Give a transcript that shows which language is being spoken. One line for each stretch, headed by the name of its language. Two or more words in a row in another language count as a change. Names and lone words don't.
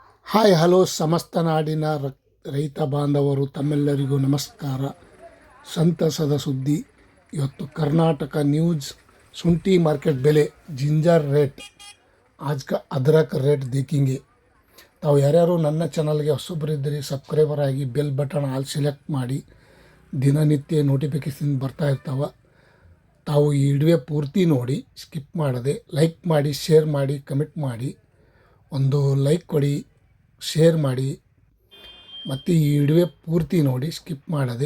Kannada: ಹಾಯ್ ಹಲೋ ಸಮಸ್ತ ನಾಡಿನ ರೈತ ಬಾಂಧವರು ತಮ್ಮೆಲ್ಲರಿಗೂ ನಮಸ್ಕಾರ. ಸಂತಸದ ಸುದ್ದಿ. ಇವತ್ತು ಕರ್ನಾಟಕ ನ್ಯೂಸ್ ಶುಂಠಿ ಮಾರ್ಕೆಟ್ ಬೆಲೆ
English: ginger rate
Hindi: आज का अदरक ರೇಟ್ देखेंगे.
Kannada: ತಾವು ಯಾರ್ಯಾರು ನನ್ನ ಚಾನಲ್ಗೆ ಹೊಸಬರಿದ್ದರೆ ಸಬ್ಸ್ಕ್ರೈಬರ್ ಆಗಿ
English: bell button all select
Kannada: ಮಾಡಿ ದಿನನಿತ್ಯ ನೋಟಿಫಿಕೇಶನ್ ಬರ್ತಾ ಇರ್ತಾವೆ. ತಾವು ಈ ವಿಡಿಯೋ ಪೂರ್ತಿ ನೋಡಿ ಸ್ಕಿಪ್ ಮಾಡದೆ ಲೈಕ್ ಮಾಡಿ, ಶೇರ್ ಮಾಡಿ, ಕಮೆಂಟ್ ಮಾಡಿ. ಒಂದು ಲೈಕ್ ಕೊಡಿ, ಶೇರ್ ಮಾಡಿ ಮತ್ತು ಈ ವಿಡಿಯೋ ಪೂರ್ತಿ ನೋಡಿ ಸ್ಕಿಪ್ ಮಾಡದೆ.